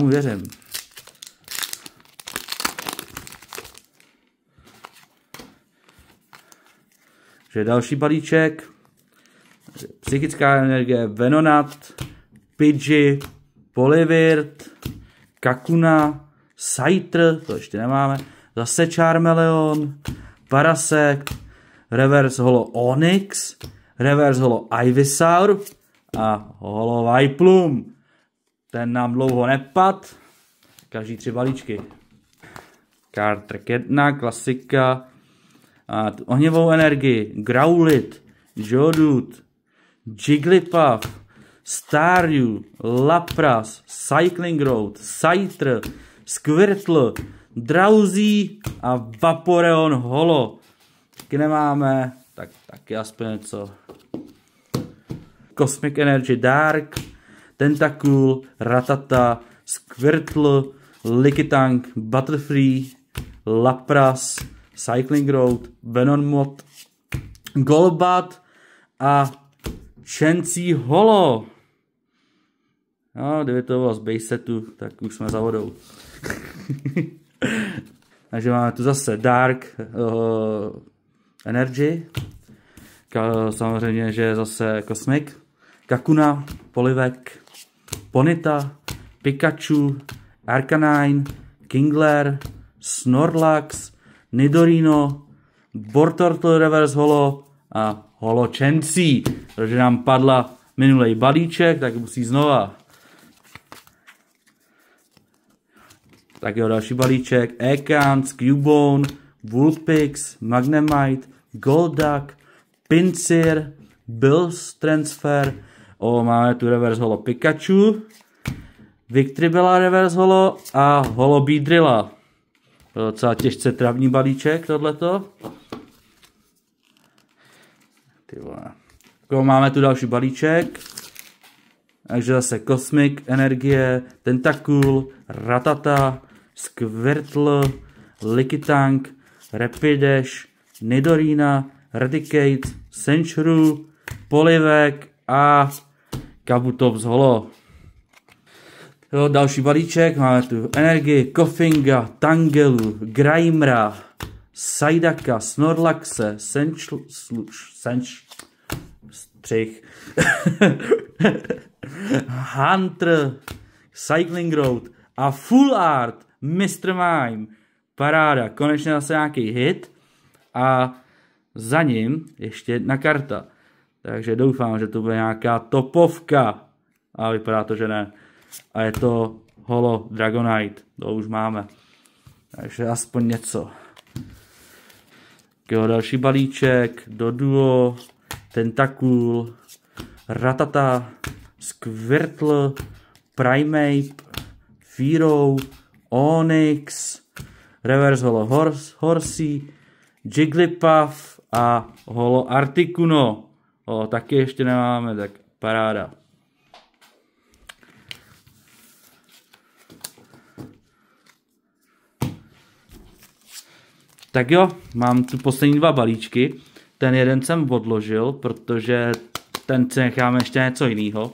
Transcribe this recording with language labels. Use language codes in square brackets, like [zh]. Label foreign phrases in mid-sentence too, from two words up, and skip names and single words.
[cs] Že další balíček, psychická energie, Venonat, Pidgey, Poliwhirl, Kakuna, Scyther, to ještě nemáme, zase Charmeleon, Parasect, [en] Reverse Holo [cs] Onix, [en] Reverse Holo [cs] Ivysaur a Holo Viplum. Ten nám dlouho nepad, každý 3 balíčky. Card 1, klasika. A tu ohnivou energii, Growlithe, Geodude, Jigglypuff, Staryu, Lapras, Cycling Road, Scyther, Squirtle, Drowzee a Vaporeon Holo. Taky nemáme, tak taky aspoň něco. [en] Cosmic Energy Dark, [cs] Tentacool, Rattata, Squirtle, Lickitung, Butterfree, Lapras, Cycling Road, Venomoth, Golbat a Chansey Holo. No, kdyby to bylo z base setu, tak už jsme za vodou. Takže máme tu zase [en] Dark Energy. [cs] Samozřejmě, že je zase Cosmic. Kakuna, Polivek, Ponyta, Pikachu, Arcanine, Kingler, Snorlax, Nidorino, Bortortle [en] Reverse Holo [cs] a Holo Chansey. Protože nám padla minulej balíček, tak musí znova. Tak jo, další balíček. Ekans, Cubone, Vulpix, Magnemite, Golduck, Pinsir, Bills Transfer. Máme tu [en] Reverse Holo [cs] Pikachu, Victreebella [en] Reverse Holo [cs] a Holo Beedrilla. To je docela těžce travní balíček, tohleto. Máme tu další balíček. Takže zase Cosmic Energie, Tentacool, Rattata, Squirtle, Lickitung, Rapidash, Nidorina, Raticate, Sandshrew, Poliwag a Kabutops Holo. Jo, další balíček, máme tu energii, Kofinga, Tangelu, Grimera, Sajdaka, Snorlaxe, Hunter, Cycling Road a [en] Full Art, [cs] Mr. Mime. Paráda, konečně zase nějaký hit a za ním ještě jedna karta. Takže doufám, že to bude nějaká topovka. A vypadá to, že ne. A je to Holo Dragonite. To už máme. Takže aspoň něco. Jo, další balíček. Doduo. Tentacool. Ratata. Squirtle. Primeape. Fearow. Onyx. [en] Reverse Holo [cs] Horsey. Jigglypuff a Holo Articuno. Taky ještě nemáme, tak paráda. Tak jo, mám tu poslední dva balíčky. Ten jeden jsem odložil, protože ten si necháme ještě něco jiného.